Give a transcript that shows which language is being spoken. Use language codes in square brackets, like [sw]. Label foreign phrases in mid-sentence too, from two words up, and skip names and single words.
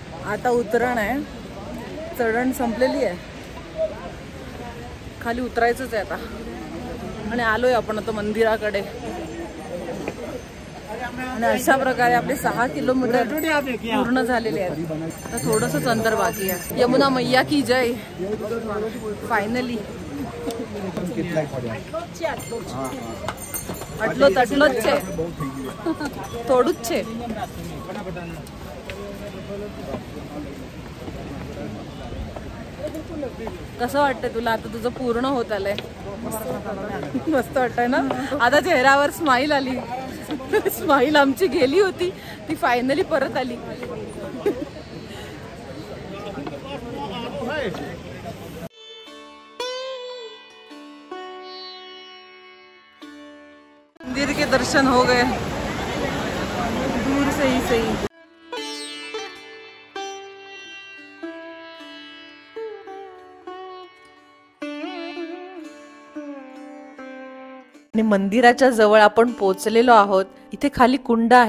[mr] आता उतरण आहे, चढण संपलेली आहे, खाली उतरायचंच आहे आता. आणि आलोय आपण आता मंदिराकडे. आणि अशा प्रकारे आपले 6 किलोमीटर पूर्ण झालेले आहेत. आता थोडंसंच अंतर बाकी आहे. [hi] यमुना मैया की जय. [gu] फायनली આટલો જ છે, થોડું જ છે. [mr] कसं वाटतंय तुला आता? तुझं पूर्ण होत आलंय. मस्त वाटतंय ना? आता चेहऱ्यावर स्माईल आली. स्माईल आमची गेली होती, ती फायनली परत आली. [hi] मंदिर के दर्शन हो गए दूर से ही सही. [mr] आणि मंदिराच्या जवळ आपण पोहोचलेलो आहोत. इथे खाली कुंड आहेत.